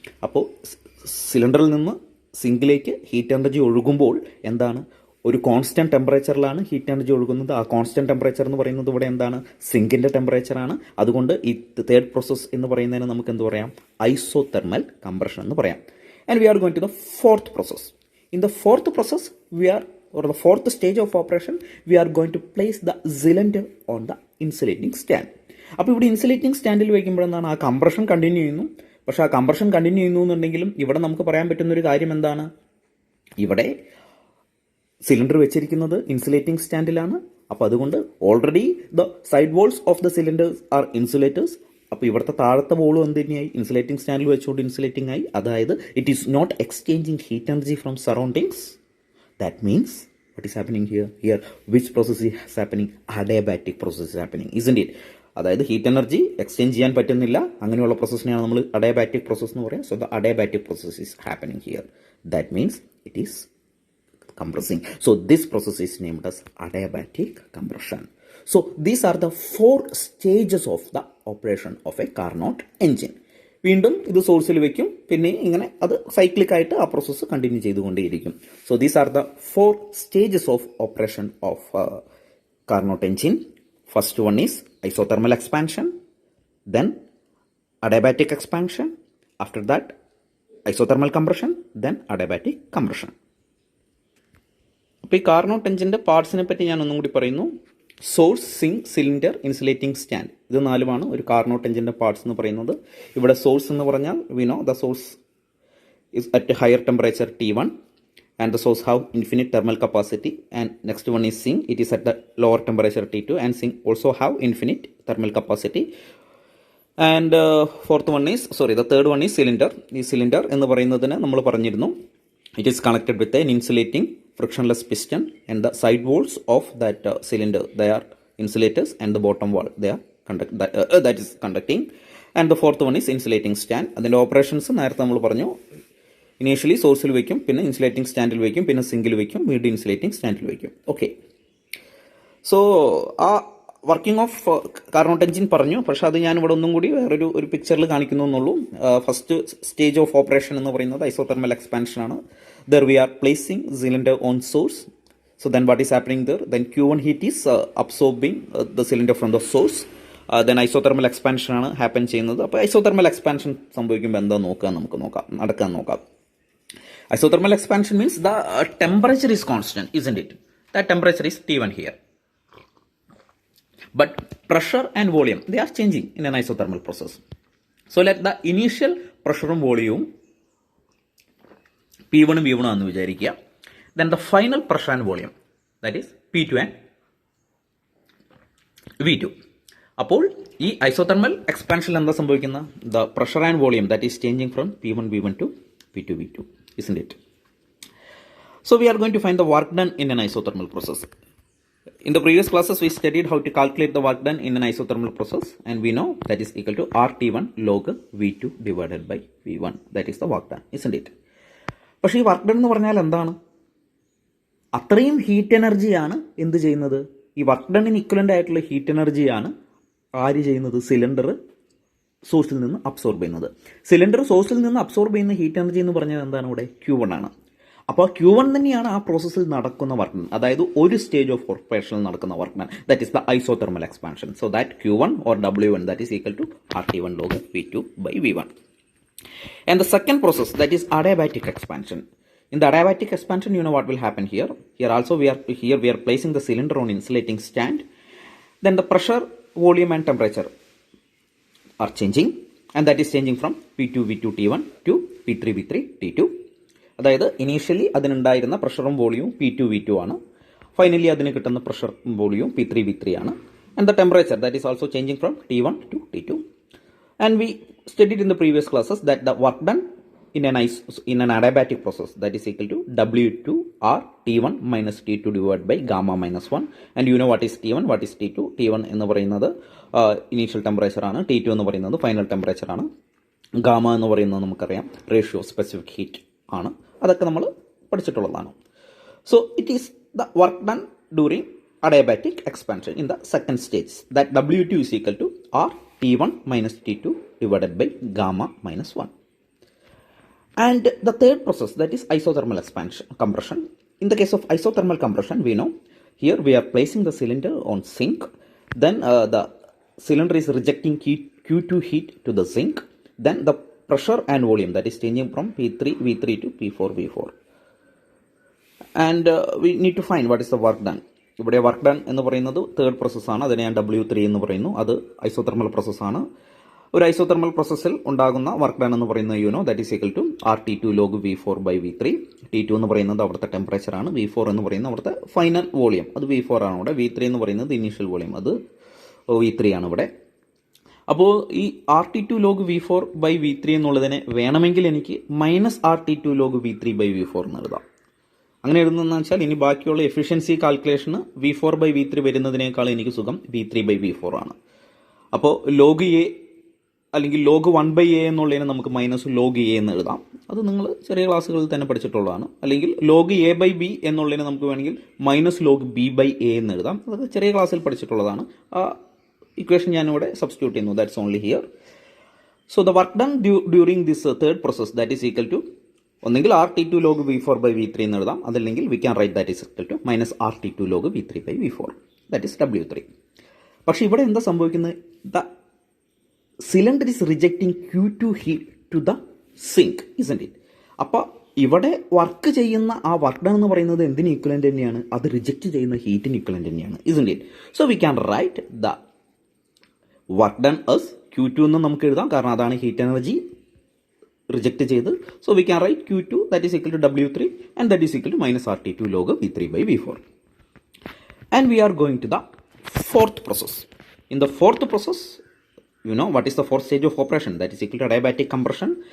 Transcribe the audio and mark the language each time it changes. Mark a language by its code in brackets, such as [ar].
[ml] അപ്പോൾ സിലിണ്ടറിൽ നിന്ന് സിങ്കിലേക്ക് ഹീറ്റ് എനർജി ഒഴുകുമ്പോൾ എന്താണ്, ഒരു കോൺസ്റ്റന്റ് ടെമ്പറേച്ചറിലാണ് ഹീറ്റ് എനർജി ഒഴുകുന്നത്. ആ കോൺസ്റ്റന്റ് ടെമ്പറേച്ചർ എന്ന് പറയുന്നത് ഇവിടെ എന്താണ്, സിങ്കിൻ്റെ ടെമ്പറേച്ചറാണ്. അതുകൊണ്ട് ഈ തേർഡ് പ്രോസസ് എന്ന് പറയുന്നതിന് നമുക്ക് എന്ത് പറയാം, ഐസോതെർമൽ കംപ്രഷൻ എന്ന് പറയാം. [en] And we are going to the fourth process. In the fourth process, or the fourth stage of operation, we are going to place the cylinder on the insulating stand. [ml] അപ്പോൾ ഇവിടെ insulating സ്റ്റാൻഡിൽ വയ്ക്കുമ്പോഴെന്താണ്, ആ compression continue ചെയ്യുന്നു. പക്ഷേ ആ compression continue ചെയ്യുന്നു എന്നുണ്ടെങ്കിലും ഇവിടെ നമുക്ക് പറയാൻ പറ്റുന്ന ഒരു കാര്യം എന്താണ്, ഇവിടെ സിലിണ്ടർ വെച്ചിരിക്കുന്നത് ഇൻസുലേറ്റിംഗ് സ്റ്റാൻഡിലാണ്. അപ്പോൾ അതുകൊണ്ട് [en] Already the side walls of the cylinders are insulators. [ml] അപ്പോൾ ഇവിടുത്തെ താഴത്തെ വോളും എന്ത് തന്നെയായി, ഇൻസുലേറ്റിംഗ് സ്റ്റാൻഡിൽ വെച്ചുകൊണ്ട് ഇൻസുലേറ്റിംഗ് ആയി. അതായത് [en] It is not exchanging heat energy from surroundings. That means what is happening here which process is happening, adiabatic process is happening, isn't it? [ml] അതായത് ഹീറ്റ് എനർജി എക്സ്ചേഞ്ച് ചെയ്യാൻ പറ്റുന്നില്ല, അങ്ങനെയുള്ള പ്രോസസ്സിനെയാണ് നമ്മൾ അഡിയാബാറ്റിക് പ്രോസസ് എന്ന് പറയുക. [en] So the adiabatic process is happening here. That means it is compressing. So this process is named as adiabatic compression. So these are the 4 stages of the operation of a Carnot engine. [ml] വീണ്ടും ഇത് സോഴ്സിൽ വെക്കും, പിന്നെ ഇങ്ങനെ അത് സൈക്ലിക്കായിട്ട് ആ process continue ചെയ്തുകൊണ്ടേയിരിക്കും. [en] So these are the 4 stages of operation of Carnot engine. First one is isothermal expansion, then adiabatic expansion, after that isothermal compression, then adiabatic compression. [ml] അപ്പോൾ ഈ കാർനോട്ട് എഞ്ചിൻ്റെ പാർട്സിനെ പറ്റി ഞാൻ ഒന്നും കൂടി പറയുന്നു. Source, zinc, cylinder, insulating stand, ഇത് 4 ഒരു കാർനോട്ട് എഞ്ചിൻ്റെ പാർട്സ് എന്ന് പറയുന്നത്. ഇവിടെ സോഴ്സ് എന്ന് പറഞ്ഞാൽ [en] We know the source is at higher temperature T1, and the source have infinite thermal capacity. And next one is sink. It is at the lower temperature T2, and sink also have infinite thermal capacity. And the third one is cylinder. This cylinder [ml] എന്ന് പറയുന്നതിന് നമ്മൾ പറഞ്ഞിരുന്നു, [en] it is connected with an insulating frictionless piston, and the side walls of that cylinder, they are insulators, and the bottom wall, they are that is conducting. And the fourth one is insulating stand. [ml] അതിൻ്റെ operations നേരത്തെ നമ്മൾ പറഞ്ഞു, initially സോഴ്സിൽ വയ്ക്കും, പിന്നെ insulating സ്റ്റാൻഡിൽ വയ്ക്കും, പിന്നെ സിങ്കിൽ വയ്ക്കും, വീണ്ടും ഇൻസുലേറ്റിംഗ് സ്റ്റാൻഡിൽ വയ്ക്കും. [en] okay, so ആ working of Carnot engine [ml] പറഞ്ഞു. പക്ഷെ അത് ഞാൻ ഇവിടെ ഒന്നും കൂടി വേറൊരു പിക്ചറിൽ കാണിക്കുന്നു എന്നുള്ളൂ. [en] first stage of operation [ml] എന്ന് പറയുന്നത് ഐസോതെർമൽ എക്സ്പാൻഷൻ ആണ്. [en] There we are placing cylinder on source. So then what is happening there? Then Q1 heat is absorbing the cylinder from the source. Then [ml] isothermal expansion ആണ് happen ചെയ്യുന്നത്. അപ്പോൾ isothermal expansion സംഭവിക്കുമ്പോൾ എന്താ നടക്കാൻ നോക്കാം. [en] Isothermal expansion means the temperature is constant, isn't it? That temperature is T1 here. But pressure and volume, they are changing in an isothermal process. So let the initial pressure and volume P1 [ml] ഉം V1 ആണെന്ന് വിചാരിക്കുക. [en] Then the final pressure and volume, that is P2 and V2. [ml] അപ്പോൾ ഈ isothermal എക്സ്പാൻഷനിൽ എന്താ സംഭവിക്കുന്നത്? [en] The pressure and volume that is changing from P1 V1 to P2 V2, isn't it? So we are going to find the work done in an isothermal process. In the previous classes we studied how to calculate the work done in an isothermal process, and we know that is equal to RT1 log V2 divided by V1. That is the work done, isn't it? [ml] പക്ഷേ ഈ work done എന്ന് പറഞ്ഞാൽ എന്താണ്? അത്രയും heat എനർജിയാണ് എന്ത് ചെയ്യുന്നത്? ഈ വർക്ക് ഡണ്ണിന് ഇക്വലൻ്റ് ആയിട്ടുള്ള ഹീറ്റ് എനർജിയാണ് ആര് ചെയ്യുന്നത്? സിലിണ്ടർ സോഴ്സിൽ നിന്ന് അബ്സോർബ് ചെയ്യുന്നത്. സിലിണ്ടർ സോഴ്സിൽ നിന്ന് അബ്സോർബ് ചെയ്യുന്ന ഹീറ്റ് എനർജി എന്ന് പറഞ്ഞാൽ എന്താണ്? ഇവിടെ Q1 ആണ്. അപ്പോൾ Q1 തന്നെയാണ് ആ പ്രോസസ്സിൽ നടക്കുന്ന വർക്ക് ഡൺ, അതായത് ഒരു സ്റ്റേജ് ഓഫ് ഓപ്പറേഷനിൽ നടക്കുന്ന work done. [en] That is the isothermal expansion. So that Q1 or W1 that is equal to RT1 log V2 by V1. And the second process, that is adiabatic expansion. In the adiabatic expansion, you know what will happen here. Here also we are placing the cylinder on insulating stand. Then the pressure, volume and temperature are changing, and that is changing from P2 V2 T1 to P3 V3 T2. [ml] അതായത് initially അതിനുണ്ടായിരുന്ന പ്രഷറും വോളിയവും P2 V2 ആണ്. Finally അതിന് കിട്ടുന്ന pressure വോളിയവും P3 V3 ആണ്. [en] And the temperature, that is also changing from T1 to T2. And we studied in the previous classes that the work done in an adiabatic process, that is equal to W2 or T1 minus T2 divided by gamma minus 1. And you know what is T1, what is T2. [ml] T1 എന്ന് പറയുന്നത് initial temperature ആണ്. T2 എന്ന് പറയുന്നത് final temperature ആണ്. Gamma എന്ന് പറയുന്നത് നമുക്കറിയാം ratio specific heat ആണ്. അതൊക്കെ നമ്മൾ പഠിച്ചിട്ടുള്ളതാണ്. [en] So it is the work done during adiabatic expansion in the second stage. That W2 is equal to R T1 minus T2 divided by gamma minus 1. And the third process, that is isothermal expansion, compression. In the case of isothermal compression, we know here we are placing the cylinder on sink. Then the cylinder is rejecting Q2 heat to the sink. Then the pressure and volume, that is changing from P3 V3 to P4 V4. And we need to find what is the work done. [ml] ഇവിടെ work done എന്ന് പറയുന്നത് third പ്രോസസ്സാണ്. അതിനെ ഞാൻ W3 എന്ന് പറയുന്നു. അത് isothermal പ്രോസസ്സാണ്. ഒരു ഐസോതെർമൽ പ്രോസസ്സിൽ ഉണ്ടാകുന്ന വർക്ക് ഡൺ എന്ന് പറയുന്നത് [en] that is equal to [ml] RT2 log V4 by V3. T2 എന്ന് പറയുന്നത് അവിടുത്തെ ടെമ്പറേച്ചർ ആണ്. V4 എന്ന് പറയുന്നത് അവിടുത്തെ ഫൈനൽ വോളിയം, അത് V4 ആണ് ഇവിടെ. V3 എന്ന് പറയുന്നത് ഇനീഷ്യൽ വോളിയം, അത് V3 ആണ് ഇവിടെ. അപ്പോൾ ഈ RT2 log V4 by V3 എന്നുള്ളതിനെ വേണമെങ്കിൽ എനിക്ക് -RT2 log V3 by V4 എന്ന് എഴുതാം. അങ്ങനെ എഴുതുന്നതെന്ന് വെച്ചാൽ ഇനി ബാക്കിയുള്ള എഫിഷ്യൻസി കാൽക്കുലേഷന് V4 by V3 വരുന്നതിനേക്കാൾ എനിക്ക് സുഖം V3 by V4 ആണ്. അപ്പോൾ ലോഗ് എ അല്ലെങ്കിൽ ലോഗ് 1/a എന്നുള്ളതിനെ നമുക്ക് -log a എന്ന് എഴുതാം. അത് നിങ്ങൾ ചെറിയ ക്ലാസ്സുകളിൽ തന്നെ പഠിച്ചിട്ടുള്ളതാണ്. അല്ലെങ്കിൽ ലോഗ് a/b എന്നുള്ളതിനെ നമുക്ക് വേണമെങ്കിൽ -log b/a എന്ന് എഴുതാം. അതൊക്കെ ചെറിയ ക്ലാസ്സിൽ പഠിച്ചിട്ടുള്ളതാണ്. ആ ഇക്വേഷൻ ഞാനിവിടെ സബ്സ്റ്റിറ്റ്യൂട്ട് ചെയ്യുന്നു. [en] That's only here. So the work done during this third process, that is equal to [ml] ഒന്നെങ്കിൽ [en] RT2 log V4 by V3 [ml] എന്ന് എഴുതാം. അതല്ലെങ്കിൽ [en] We can write that is equal to -RT2 log V3 by V4, that is W3. [ml] പക്ഷേ ഇവിടെ എന്താ സംഭവിക്കുന്നത്? [en] The cylinder is rejecting Q2 heat to the sink, isn't it? [ml] അപ്പോൾ ഇവിടെ work ചെയ്യുന്ന ആ വർക്ക് ഡൺ എന്ന് പറയുന്നത് എന്തിന് ഇക്വലന്റ് തന്നെയാണ്? അത് റിജക്റ്റ് ചെയ്യുന്ന ഹീറ്റിന് ഇക്വലന്റ് തന്നെയാണ്, [en] Isn't it? So we can write the work done as Q2 [ml] എന്ന് നമുക്ക് എഴുതാം, കാരണം അതാണ് ഹീറ്റ് എനർജി റിജക്റ്റ് ചെയ്ത് [en] So we can write Q2 that is equal to W3 and that is equal to minus RT2 log V3 by V4. And we are going to the fourth process. In the fourth process, you know what is the fourth stage of operation, that is equal to adiabatic compression.